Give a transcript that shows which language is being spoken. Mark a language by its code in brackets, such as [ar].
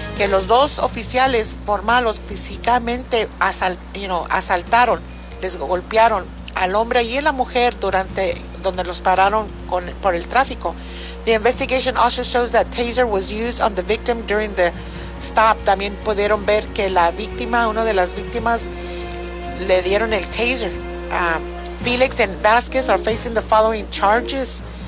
[es] que los dos oficiales formales físicamente asaltaron, les golpearon al hombre y a la mujer durante donde los pararon por el tráfico. [en] The investigation also shows that taser was used on the victim during the stop. [es] También pudieron ver que la víctima, una de las víctimas, le dieron el taser. [en] Felix and Vasquez are facing the following charges.